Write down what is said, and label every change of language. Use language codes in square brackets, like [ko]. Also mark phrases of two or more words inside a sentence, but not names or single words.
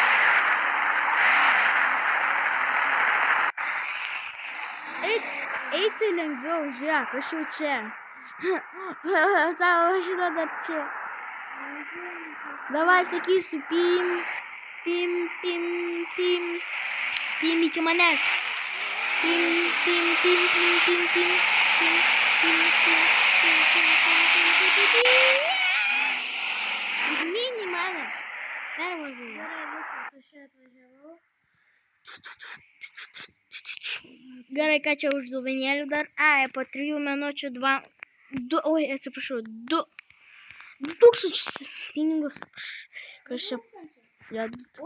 [lt] Eiti lengviau, žiūrėk, aš jau čia. Savo šitą dar čia. Davai sakysiu, pim, pim, pim, pim. Pim iki manęs. Pim, pim, pim, pim, pim, pim, pim, pim, pim, pim, pim, pim, pim, pim. Užmini mane. Pervažiuoju. Gerai, viskas, aš čia atvažiavau. Gerai, ką čia už duvenėlių dar? Ai, po 3 minučių 2000 pinigus. Kas čia? Ja, 2000.